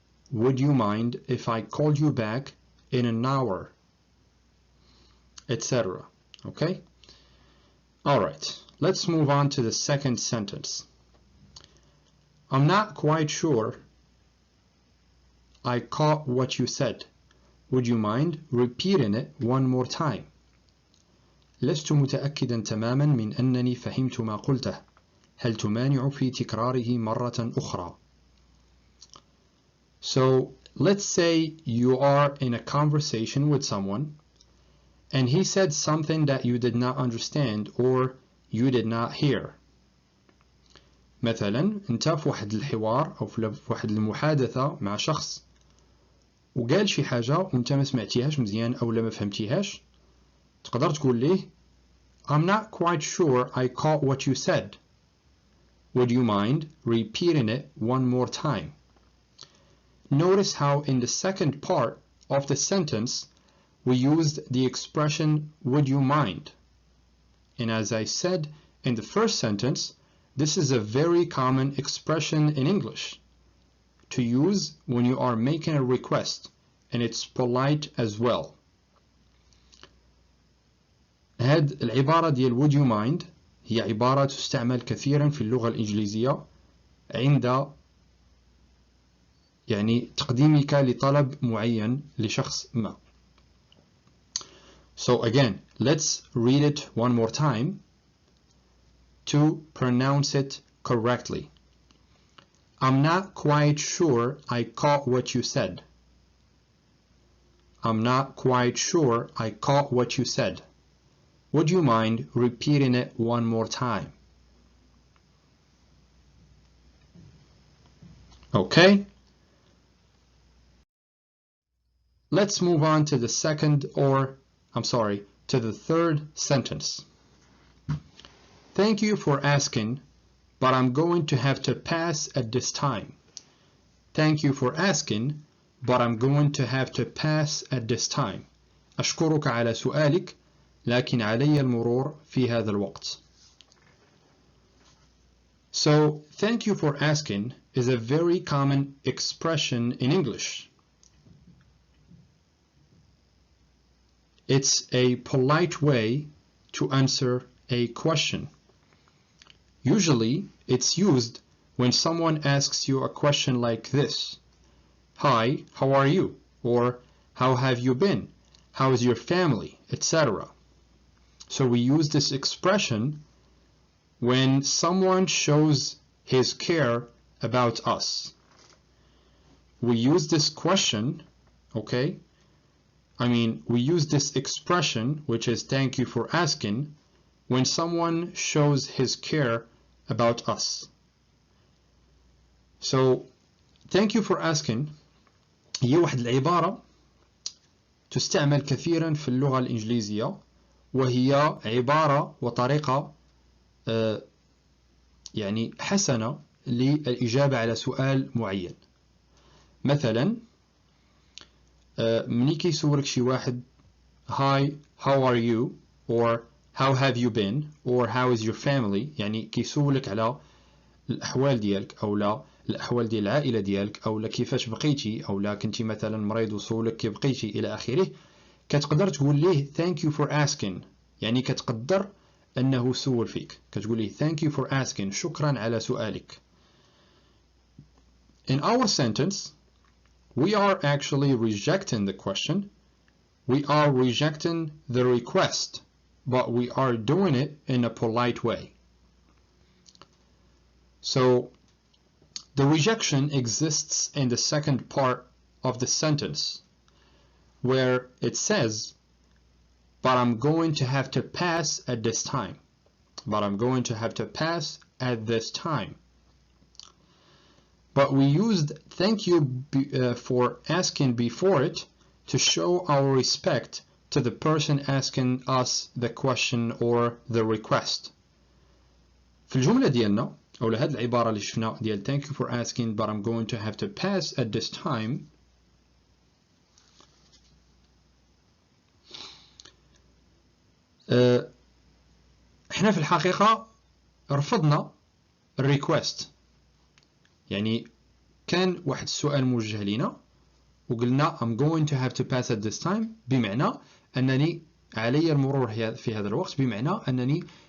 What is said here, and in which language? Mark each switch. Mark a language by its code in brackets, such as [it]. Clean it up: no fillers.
[en] Would you mind if I called you back in an hour? Etc. Okay? Alright, let's move on to the second sentence. I'm not quite sure I caught what you said. Would you mind repeating it one more time? [ar] لست متأكدا تماما من أنني فهمت ما قلته. هل تمانع في تكراره مرة أخرى؟ [en] So let's say you are in a conversation with someone and he said something that you did not understand or you did not hear. [ar] مثلا انت في واحد الحوار أو في واحد المحادثة مع شخص وقال شي حاجة وانت ما سمعتيهاش مزيان أو لا ما فهمتيهاش، تقدر تقول ليه [en] I'm not quite sure I caught what you said. Would you mind repeating it one more time? Notice how in the second part of the sentence we used the expression would you mind. And as I said in the first sentence, this is a very common expression in English to use when you are making a request, and it's polite as well. [ar] هاد العبارة ديال [en] would you mind [ar] هي عبارة تستعمل كثيرا في اللغة الإنجليزية عند تقديمك لطلب معين لشخص ما. [en] So again, let's read it one more time to pronounce it correctly. I'm not quite sure I caught what you said. I'm not quite sure I caught what you said. Would you mind repeating it one more time? Okay. Let's move on to the to the third sentence. Thank you for asking, but I'm going to have to pass at this time. Thank you for asking, but I'm going to have to pass at this time. [ar] أشكرك على سؤالك، لكن علي المرور في هذا الوقت. [en] So, thank you for asking is a very common expression in English. It's a polite way to answer a question. Usually, it's used when someone asks you a question like this. Hi, how are you? Or, how have you been? How is your family? Etc. So we use this expression when someone shows his care about us. We use this question, okay? We use this expression, which is thank you for asking, when someone shows his care about us. So, thank you for asking [ar] هي واحد العبارة تستعمل كثيرا في اللغة الإنجليزية، وهي عبارة وطريقة حسنة للإجابة على سؤال معين. مثلا مني كيسولك شي واحد [en] Hi, how are you? Or how have you been? Or how is your family? [ar] كيسولك على الأحوال ديالك أو لا الأحوال ديال العائلة ديالك أو لا كيفاش بقيتي أو لا كنتي مثلا مريض وسولك كيف بقيتي إلى آخره، كتقدر تقول ليه [en] thank you for asking، [ar] كتقدر أنه سول فيك، كتقول ليه thank you for asking، شكرا على سؤالك. [en] In our sentence, we are actually rejecting the question, we are rejecting the request, but we are doing it in a polite way. So, the rejection exists in the second part of the sentence, where it says, but I'm going to have to pass at this time. But I'm going to have to pass at this time. But we used thank you for asking before it to show our respect to the person asking us the question or the request. [ar] في الجملة ديالنا أو لهذه العبارة اللي شفنا ديال [en] thank you for asking but I'm going to have to pass at this time، [ar] احنا في الحقيقة رفضنا الريكوست، كان واحد السؤال موجه لنا وقلنا [en] I'm going to have to pass at this time، [ar] بمعنى أنني علي المرور في هذا الوقت، بمعنى أنني